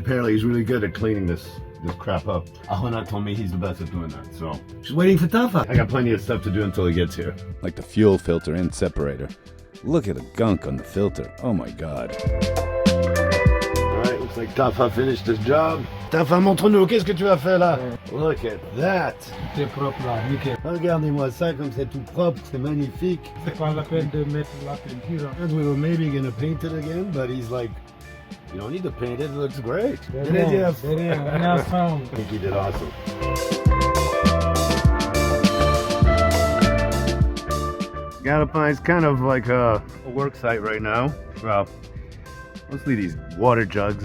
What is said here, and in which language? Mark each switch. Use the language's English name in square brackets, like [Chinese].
[English] Apparently he's really good at cleaning this crap up. Arona told me he's the best at doing that. So just waiting for Tafa. I got plenty of stuff to do until he gets here. Like the fuel filter and separator. Look at the gunk on the filter. Oh my god. Alright, looks like Tafa finished his job. [French] Tafa, montre-nous, qu'est-ce que tu as fait là? [English] Look at that. [French] C'est propre là, nickel. Regardez-moi ça comme c'est tout propre, c'est magnifique. C'est pas la peine de mettre la peinture. [English] And we were maybe gonna paint it again, but he's like, you don't need to paint it, it looks great. [French] Derrière, ensemble. [English] I think he did awesome. Galopin is kind of like a work site right now. Well, mostly these water jugs.